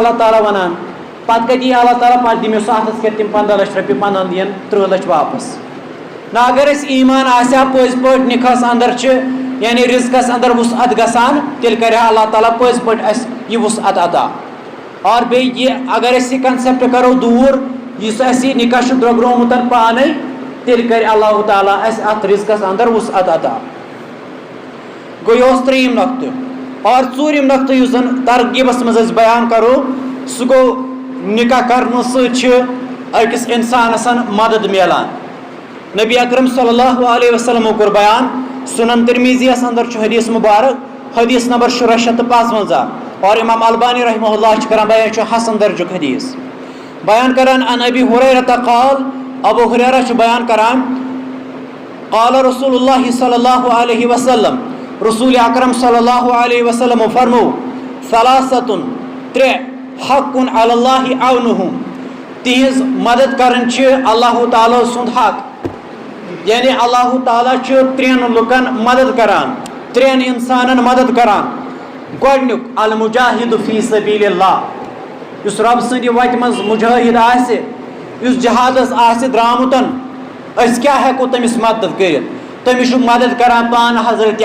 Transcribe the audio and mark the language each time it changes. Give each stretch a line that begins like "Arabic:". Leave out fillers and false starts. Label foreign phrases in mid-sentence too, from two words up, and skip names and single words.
Kashmiri: اللہ تعالیٰ ونان پتہٕ کتہِ یی اللہ تعالیٰ پتہٕ دِمو سُہ اتھس کٮ۪تھ تِم 15 لچھ رۄپیہِ 15 دِین 30 لچھ واپس نہ اگر أسۍ ایٖمان آسہِ ہا پٔزۍ پٲٹھۍ نکاحس اندر چھِ یعنی رزقس اندر وسعت گژھان تیٚلہِ کرِ ہا اللہ تعالیٰ پٔزۍ پٲٹھۍ اَسہِ یہِ وسعت عطا اور بیٚیہِ یہِ اگر أسۍ یہِ کنسٮ۪پٹ کرو دوٗر یُس اَسہِ یہِ نکاح چھُ درٛوٚگرومُت پانے تیٚلہِ کرِ اللہ تعالیٰ اَسہِ اتھ رزقس اندر وسعت عطا گوٚو یہِ اوس 3یِم نۄقطہٕ اور 4یِم نۄقطہٕ یُس زن ترغیٖبس منٛز أسۍ بیان کرو سُہ گوٚو نکاح کرنہٕ سۭتۍ چھِ أکِس انسانس مدد میلان نبی اکرم
Arabic: صلی اللہ علیہ وسلم
Kashmiri: کور بیان سنن ترمیزی اندر حدیث مبارک حدیث نمبر 655 اور امام البانی
Arabic: رحمہ اللہ
Kashmiri: کران بیان حسن درجک حدیث بیان کران
Arabic: ان ابی ہریرہ قال
Kashmiri: ابو ہریرہ بیان کران
Arabic: قال رسول اللہ صلی اللہ علیہ وسلم
Kashmiri: رسول اکرم
Arabic: صلی اللہ علیہ وسلم
Kashmiri: فرمو ثلاثۃ ترے
Arabic: حق علی اللہ عونہم
Kashmiri: تہذ مدد کرن اللہ تعالی سند حق یعنی اللہ تعالیٰ ترین لکن مدد کران ترین انسانن مدد کران گۄڈنیُک
Arabic: المجاہد فی سبیل اللہ
Kashmiri: یس رب سندِ وتہِ منٛز مجاہد آسہِ یس جہادس آسہِ درامُتن أسۍ کیٛاہ ہٮ۪کو تٔمِس مدد کٔرِتھ تٔمِس چھُ مدد کران پانہٕ حضرت